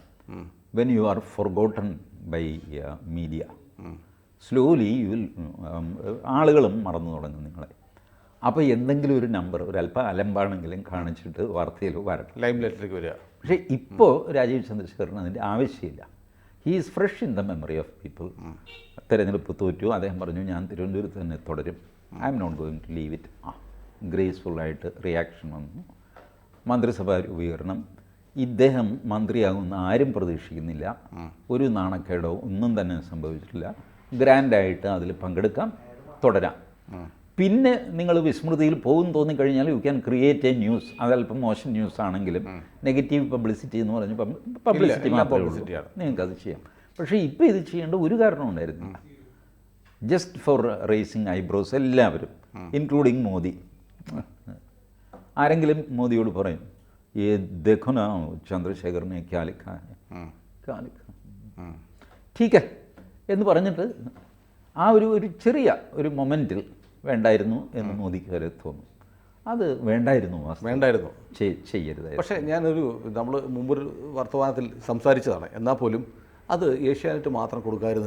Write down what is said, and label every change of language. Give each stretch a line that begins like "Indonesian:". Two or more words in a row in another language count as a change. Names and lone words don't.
English: When you are forgotten by media, slowly you will,
Malayalam: ആളുകളും മറന്നു തുടങ്ങും നിങ്ങളെ. അപ്പോൾ എന്തെങ്കിലും ഒരു നമ്പർ, ഒരു അല്പം അലമ്പാണെങ്കിലും കാണിച്ചിട്ട് വാർത്തയിൽ വരട്ടെ, ലൈം ലൈറ്റിലേക്ക് വരിക. പക്ഷേ ഇപ്പോൾ രാജീവ് ചന്ദ്രശേഖരന് അതിൻ്റെ ആവശ്യമില്ല.
English: He is fresh in the memory of people.
Malayalam: തെരഞ്ഞെടുപ്പ് തോറ്റു, അദ്ദേഹം പറഞ്ഞു ഞാൻ തിരുവനന്തപുരത്ത് തന്നെ തുടരും,
English: I am not going to leave it.
Malayalam: ഗ്രേസ്ഫുള്ളായിട്ട് റിയാക്ഷൻ വന്നു. മന്ത്രിസഭാ രൂപീകരണം, ഇദ്ദേഹം മന്ത്രിയാകുന്ന ആരും പ്രതീക്ഷിക്കുന്നില്ല. ഒരു നാണക്കേടോ ഒന്നും തന്നെ സംഭവിച്ചിട്ടില്ല. ഗ്രാൻഡായിട്ട് അതിൽ പങ്കെടുക്കാം, തുടരാം. പിന്നെ നിങ്ങൾ വിസ്മൃതിയിൽ പോകും തോന്നിക്കഴിഞ്ഞാൽ
English: you can create a news.
Malayalam: അതല്പം മോശം ന്യൂസ് ആണെങ്കിലും
English: negative publicity
Malayalam: എന്ന് പറഞ്ഞ് പബ്ലിസിറ്റി മാത്രമേ ഉള്ളൂ, നിങ്ങൾക്കത് ചെയ്യാം. പക്ഷേ ഇപ്പോൾ ഇത് ചെയ്യേണ്ട ഒരു കാരണവും ഉണ്ടായിരുന്നില്ല.
English: just for raising eyebrows
Malayalam: എല്ലാവരും, ഇൻക്ലൂഡിങ് മോദി. ആരെങ്കിലും മോദിയോട് പറയും
Hindi: ये देखो ना ചന്ദ്രശേഖർ ने क्या लिखा है, क्या लिखा, ठीक है
Malayalam: എന്ന് പറഞ്ഞിട്ട് ആ ഒരു ചെറിയ ഒരു മൊമെൻറ്റിൽ വേണ്ടായിരുന്നു എന്ന് മോദിക്ക് വരെ തോന്നും. അത് വേണ്ടായിരുന്നു ചെയ്യരുതായിരുന്നു. പക്ഷേ ഞാനൊരു നമ്മൾ മുമ്പൊരു വർത്തമാനത്തിൽ സംസാരിച്ചതാണ്, എന്നാൽ പോലും അത് ഏഷ്യാനെറ്റ് മാത്രം കൊടുക്കാമായിരുന്നു.